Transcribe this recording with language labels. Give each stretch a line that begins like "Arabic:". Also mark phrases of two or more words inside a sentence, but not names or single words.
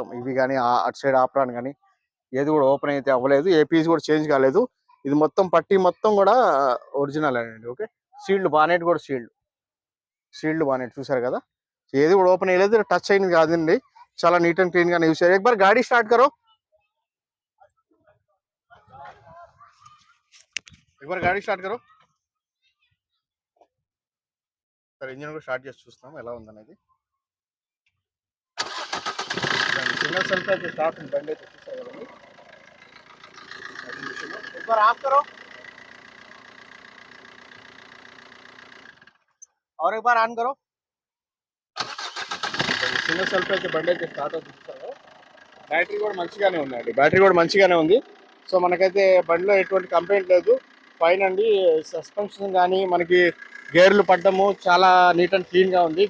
Telugu: ఇవి కానీ అటు సైడ్ ఆప్రాన్ కానీ ఏది కూడా ఓపెన్ అయితే అవ్వలేదు, ఏ పీస్ కూడా చేంజ్ కాలేదు. ఇది మొత్తం పట్టి మొత్తం కూడా ఒరిజినల్ అండి. ఓకే,
English: sealed bonnet
Telugu: కూడా
English: sealed bonnet
Telugu: చూసారు కదా. ఏది కూడా ఓపెన్ అయ్యలేదు, టచ్ అయింది కాదండి. చాలా
English: neat and clean
Telugu: గా యూస్ చేయాలి.
Hindi: एक बार गाड़ी स्टार्ट करो, एक बार गाड़ी स्टार्ट करो.
Telugu: సరే, ఇంజిన్ కూడా స్టార్ట్ చేసి చూస్తాం ఎలా ఉందనేది.
English: single self
Telugu: అయితే స్టార్ట్ ఉంది బండి అయితే, చూసారు కదండి.
Hindi: एक बार ऑफ करो और एक बार ऑन करो.
English: single self
Telugu: అయితే బండి అయితే స్టార్ట్ అవుతుంది, చూసారు. బ్యాటరీ కూడా మంచిగానే ఉందండి, బ్యాటరీ కూడా మంచిగానే ఉంది. సో మనకైతే బండిలో ఎటువంటి కంప్లైంట్ లేదు, ఫైన్ అండి. సస్పెన్షన్ కానీ మనకి గేర్లు పడ్డము చాలా
English: neat and clean
Telugu: గా ఉంది.